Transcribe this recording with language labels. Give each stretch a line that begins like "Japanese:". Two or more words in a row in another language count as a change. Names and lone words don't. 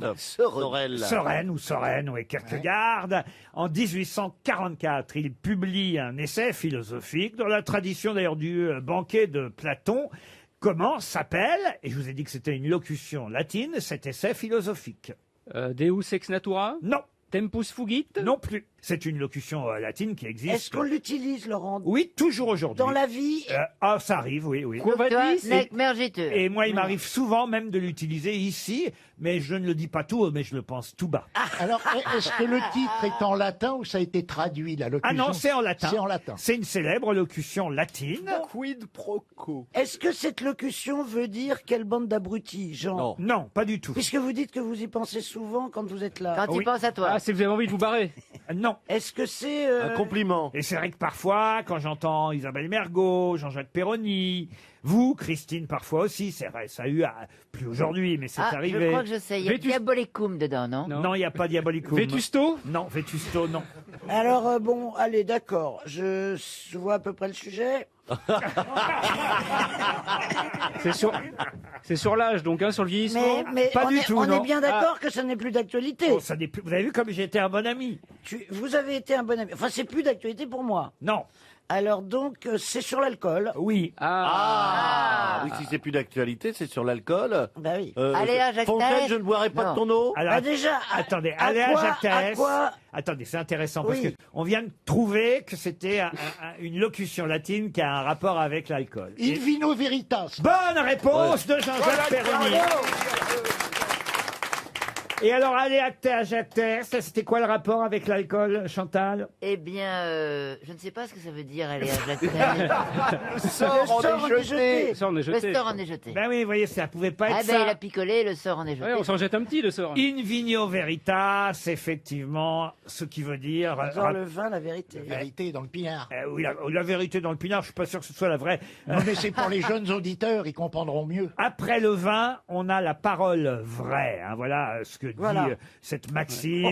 French: note. Sorel. Soren, oui, Kierkegaard. En 1844, il publie un essai philosophique, dans la tradition d'ailleurs du banquet de Platon. Comment s'appelle, et je vous ai dit que c'était une locution latine, cet essai philosophique?
Latin: Deus ex natura?
French: Non.
Latin: Tempus fugit?
French: Non plus. C'est une locution latine qui existe. Est-ce qu'on l'utilise, Laurent? Oui, toujours aujourd'hui. Dans la vie? Ça arrive, oui, oui.
Latin: Quo vadis? Nec mergitur.
French: Et moi, il m'arrive souvent même de l'utiliser ici, mais je ne le dis pas tout haut, mais je le pense tout bas. Alors, est-ce que le titre est en latin ou ça a été traduit, la locution? Ah non, c'est en latin. C'est en latin. C'est une célèbre locution latine.
Latin: Quid pro quo.
French: Est-ce que cette locution veut dire quelle bande d'abrutis, genre? Non, pas du tout. Puisque vous dites que vous y pensez souvent quand vous êtes là. Quand il pense à toi. Ah, c'est que vous avez envie de vous barrer. Non. Est-ce que c'est... Un compliment. Et c'est vrai que parfois, quand j'entends Isabelle Mergo, Jean-Jacques Perroni, vous, Christine, parfois aussi, c'est vrai, ça a eu, plus aujourd'hui, mais c'est Ah, arrivé. je crois que je sais. Il y a Diabolicum dedans, non? Non, il n'y a pas Diabolicum. Vétusto? Non, Vétusto, non. Alors, bon, allez, d'accord. Je vois à peu près le sujet. C'est sur l'âge, donc, hein, sur le vieillissement? Mais Pas on du est, tout, on non. est bien d'accord que ça n'est plus d'actualité. Oh, ça n'est plus- Vous avez vu comme j'ai été un bon ami? Vous avez été un bon ami. Enfin, c'est plus d'actualité pour moi. Non. Alors donc, c'est sur l'alcool. Oui. Oui, si c'est plus d'actualité, c'est sur l'alcool. Bah oui. Aléa Jacques Fontaine, Thaès. je ne boirai pas Non. de ton eau. Alors, Bah déjà, attendez, à Aléa quoi- Jacques à Thaès. quoi- Attendez, c'est intéressant parce Oui. que on vient de trouver que c'était une locution latine qui a un rapport avec l'alcool.
Latin: In vino veritas.
French: Bonne réponse de Jean-Jacques Perroni. Et alors, Aléa Jacques Thaès, c'était quoi le rapport avec l'alcool, Chantal? Eh bien, je ne sais pas ce que ça veut dire, aller à Jacques Thaès. Le sort en est jeté. Ça, on est Le jeté. sort en est jeté. Ben oui, vous voyez, ça pouvait pas Ah être ben, il ça. a picolé, le sort en est jeté. Ouais, on s'en jette un petit, le sort.
Latin: In vigno veritas,
French: effectivement, ce qui veut dire... Dans le vin, la vérité. Vérité dans le pinard. oui, la vérité dans le pinard, je suis pas sûr que ce soit la vraie. Non, mais c'est pour les jeunes auditeurs, ils comprendront mieux. Après le vin, on a la parole vraie. Hein, voilà ce que que dit Voilà. cette maxime.